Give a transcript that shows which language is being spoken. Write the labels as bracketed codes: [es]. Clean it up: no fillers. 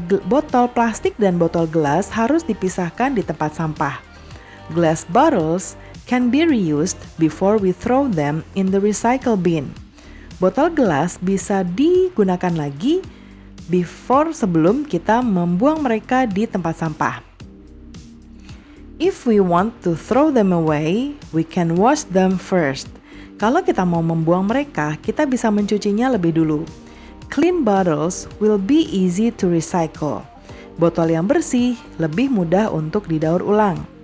[id] Botol plastik dan botol gelas harus dipisahkan di tempat sampah. [en] Glass bottles can be reused before we throw them in the recycle bin. [id] Botol gelas bisa digunakan lagi sebelum kita membuang mereka di tempat sampah. [en] If we want to throw them away, we can wash them first. [id] Kalau kita mau membuang mereka, kita bisa mencucinya lebih dulu. [en] Clean bottles will be easy to recycle. [id] Botol yang bersih lebih mudah untuk didaur ulang.